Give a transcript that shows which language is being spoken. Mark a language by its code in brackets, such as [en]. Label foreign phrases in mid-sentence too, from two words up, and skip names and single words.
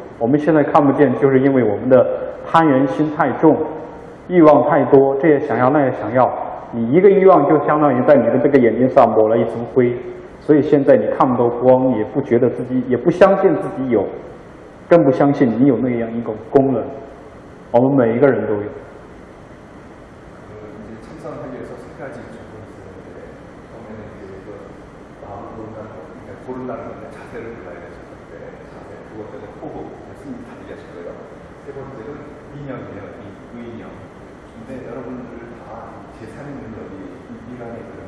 [zh] 我们现在看不见，就是因为我们的攀缘心太重，欲望太多，这也想要那也想要。你一个欲望就相当于在你的这个眼睛上抹了一层灰，所以现在你看不到光，也不觉得自己，也不相信自己有。更不相信你有那样一个功能，我们每一个人都有。 [ko] 참선하기 위해서 세 가지 조건이 있는데 처음에는 이제 마음을 고른다는 건데 자세를 골라야 되죠. 자세. 두 번째는 호흡, 스님 다리 하실 거예요. 세 번째는 인연이에요. 의인형. 근데 여러분들 다 제3의 능력이 이 안에 있거든요.